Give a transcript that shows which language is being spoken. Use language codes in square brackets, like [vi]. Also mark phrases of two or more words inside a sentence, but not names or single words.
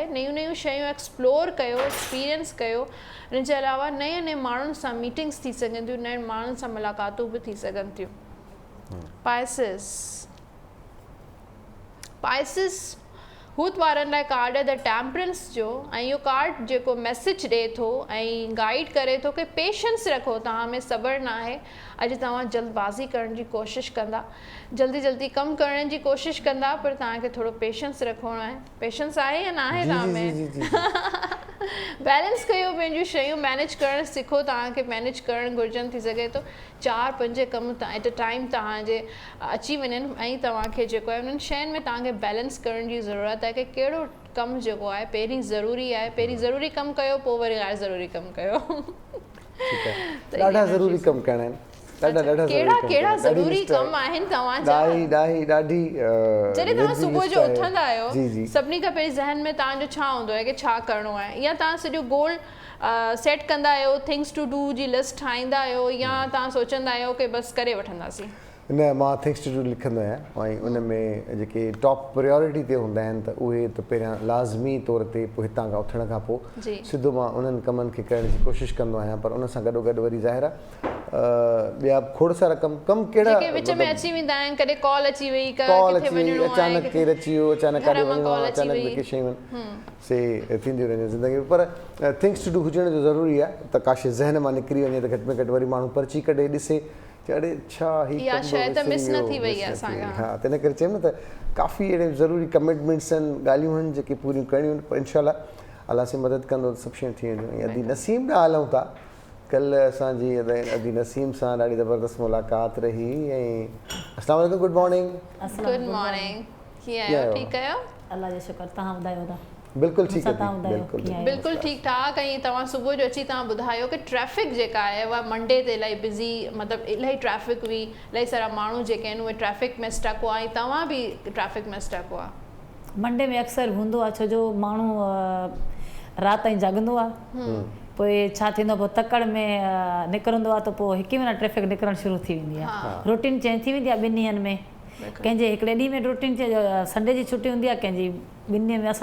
[sd] नयूं नयूं शयूं एक्सप्लोर कयो, एक्सपीरियंस कयो। इन जे अलावा नए नए माण्हुनि सां मीटिंग्स थी सघनि थियूं, नए माण्हुनि सां मुलाक़ातूं बि थी सघनि थियूं। पाइसिस हूत वारनि लाइ कार्ड आहे [en] the Temperance [sd] जो, ऐं इहो कार्ड जेको मैसेज ॾिए थो ऐं गाइड करे थो कि पेशेंस रखो, तव्हां में सब्र न आहे। अॼु तव्हां जल्दबाज़ी करण जी कोशिशि कंदा, जल्दी जल्दी कमु करण जी कोशिशि कंदा, पर तव्हांखे थोरो पेशेंस रखिणो आहे। पेशेंस आहे या न आहे तव्हां में? बैलेंस कयो, पंहिंजूं शयूं मैनेज करणु सिखो। तव्हांखे मैनेज करणु घुरिजनि, थी सघे थो 4-5 कम [en] at a time [sd] तव्हांजे अची वञनि, ऐं तव्हांखे जेको आहे उन्हनि शयुनि में तव्हांखे बैलेंस करण जी ज़रूरत आहे कि कहिड़ो कमु जेको आहे पहिरीं ज़रूरी आहे, पहिरीं ज़रूरी कमु कयो, पोइ वरी गैर ज़रूरी कमु कयो। ॾाढा ज़रूरी कमु करणा आहिनि। कहिड़ा ज़रूरी कम आहिनि तव्हांजा? ॾाढी जॾहिं तव्हां सुबुह जो उथंदा आहियो, सभिनी खां पहिरीं ज़हन में तव्हांजो छा हूंदो आहे कि छा करिणो आहे? या तव्हां सॼो गोल सेट कंदा आहियो, [en] things to do [sd] जी लिस्ट ठाहींदा आहियो, या तव्हां सोचंदा आहियो कि बसि करे वठंदासीं? न, मां [en] things to do [sd] लिखंदो आहियां, ऐं उन में जेके [en] top priority [sd] ते हूंदा आहिनि त उहे त पहिरियां लाज़मी तौर ते पोइ हितां खां उथण खां पोइ सिधो मां उन्हनि कमनि खे करण जी कोशिशि कंदो आहियां। पर उन सां गॾोगॾु वरी ज़ाहिर आहे ॿिया खोड़ सारा कम कहिड़ा विच में अची वेंदा आहिनि। कॾहिं कॉल अची वई, अचानक केरु अची वियो, अचानक काॾे वञिणो आहे, अचानक जेके शयूं से थींदियूं रहंदियूं ज़िंदगी में। पर [en] things to do [sd] हुजण जो ज़रूरी आहे त काश ज़हन मां निकिरी वञे त घटि में घटि वरी माण्हू पर्ची कढे ॾिसे अड़े छा इहा शइ त मिस न थी वई आहे असांखां। हा, त इन करे चयमि न त काफ़ी अहिड़े ज़रूरी कमिटमेंट्स आहिनि, ॻाल्हियूं आहिनि जेके पूरियूं करणियूं आहिनि। पर [ar] إن شاء الله [sd] अलाह से मदद कंदो त सभु शयूं थी वेंदियूं। ऐं अदी नसीम ॾांहुं हलूं था। कल्ह असांजी अदी नसीम सां ॾाढी ज़बरदस्त मुलाक़ात रही। [ar] ऐं السلام عليكم, [en] good morning. good morning, [sd] कीअं आहियो? ठीकु आहियो? अल्लाह जो शुक्र, तव्हां ॿुधायो? था बिल्कुलु ठीकु आहे, बिल्कुलु ठीकु ठाक। ऐं तव्हां सुबुह जो अची तव्हां ॿुधायो कि ट्रैफिक जेका आहे उहा मंडे ते इलाही बिज़ी, मतिलबु इलाही ट्रैफिक हुई, इलाही सारा माण्हू जेके आहिनि उहे ट्रैफिक में स्टक हुआ, ऐं तव्हां बि ट्रैफिक में स्टक हुआ। मंडे में अक्सर हूंदो आहे, छो जो माण्हू राति ताईं जाॻंदो आहे, पोइ छा थींदो आहे, पोइ तकड़ में निकिरंदो आहे त पोइ हिकु महिना ट्रैफिक निकिरणु शुरू थी वेंदी आहे। [en] routine change [sd] थी वेंदी आहे ॿिनि ॾींहंनि में। कंहिंजे हिकिड़े ॾींहं में रूटीन संडे जी छुटी हूंदी आहे, कंहिंजी ॿिनि ॾींहंनि में।